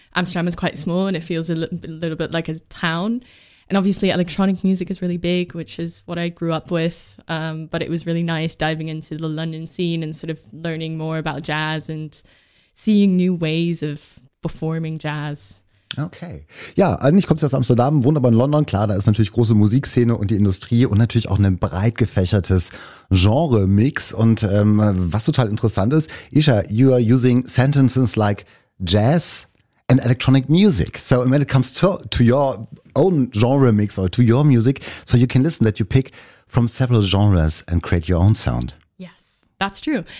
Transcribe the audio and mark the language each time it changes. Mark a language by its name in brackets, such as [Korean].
[English] Amsterdam is quite small and it feels a little bit like a town. And obviously electronic music is really big, which is what I grew up with. But it was really nice diving into the London scene and sort of learning more about jazz and seeing new ways of performing jazz. Okay. [German] Ja, eigentlich kommst du aus Amsterdam, wohnst aber in London. Klar, da ist natürlich große Musikszene und die Industrie und natürlich auch ein breit gefächertes Genre-Mix. Und was total interessant ist, [English] Isha, you are using sentences like jazz and electronic music. So when it comes to your own genre mix or to your music, so you can listen that you pick from several genres and create your own sound. Yes, that's true.